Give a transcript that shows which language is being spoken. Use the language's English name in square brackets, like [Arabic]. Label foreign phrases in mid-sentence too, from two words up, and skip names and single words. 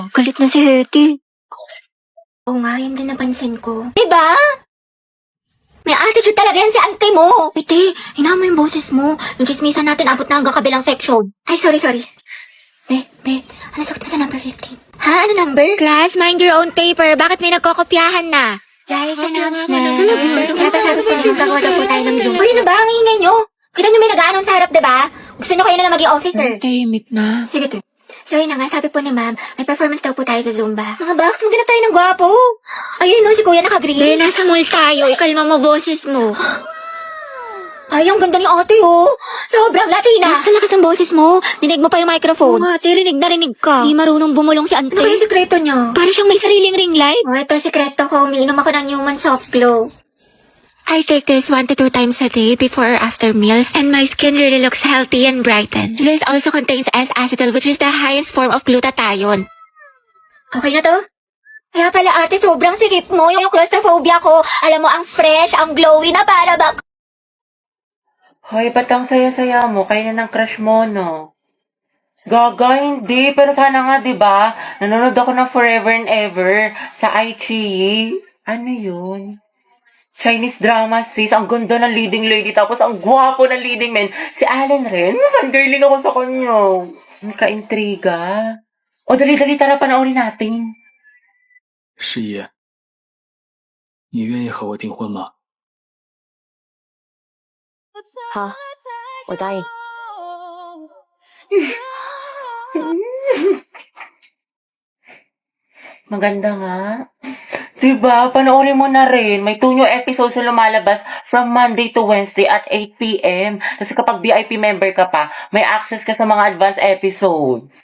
[Filipino] Galit na si Hetty. Oo nga, yun din napansin ko. Diba? May attitude talaga yan si auntie mo. Piti, hinaan mo yung boses mo. Yung chismisan natin, abot na hanggang kabilang section. Ay, sorry. Be, ano sakit mo sa number 15? Ha? Ano number? [English] Class, mind your own paper. [Filipino] Bakit may nagkokopyahan na? [English] Guys, announcement. [Filipino] Kaya sabi ko niyo, gagawa daw po tayo ng Zoom. Uy, ano ba? Ang ingay nyo. Kita nyo may nag-aanon sa harap, diba? Gusto nyo kayo na lang maging officer. Tahimik na. Sige, te. So, yun na nga, sabi po ni ma'am, may performance daw po tayo sa Zumba. Mga box, maghanap tayo ng gwapo. Ayun, no, si kuya naka-green. Be, nasa mall tayo. Ikalma mo boses mo. Ay, ang ganda ni ate, oh. Sobrang Latina. Sa lakas ng boses mo, dinig mo pa yung microphone. Oo, ate, rinig na rinig ka. Di marunong bumulong si ante. Ano kaya sikreto niyo? Para siyang may sariling [English] ring light. [Filipino] Oh, ito sikreto ko. Umiinom ako ng Human Soft Glow. [English] I take this 1 to 2 times a day before or after meals, and my skin really looks healthy and brightened. This also contains S-acetyl, which is the highest form of glutathione. [Filipino] Okay na to? Kaya pala ate, sobrang sikip mo. Yung claustrophobia ko. Alam mo, ang fresh, ang glowy na para bang... Hoy, ba't ang saya-saya mo? Kaya na ng crush mo, no? Gaga, hindi. Pero sana nga, di ba? Nanonood ako ng Forever and Ever sa iQIYI. Ano yun? [English] Chinese drama, [Filipino] sis. Ang ganda ng [English] leading lady. [Filipino] Tapos ang gwapo ng [English] leading man. [Filipino] Si Allen rin. Fangirling ako sa kanya. Ang ka-intriga. O, dali-dali, tara, panoorin natin. [Chinese] 十一，你愿意和我订婚吗？好，我答应。 [Filipino] Maganda nga. Diba? Panoorin mo na rin. May [English] 2 new episodes [Filipino] na lumalabas [English] from Monday to Wednesday at 8 p.m. [Filipino] Kasi kapag [English] VIP member [Filipino] ka pa, may access ka sa mga [English] advanced episodes.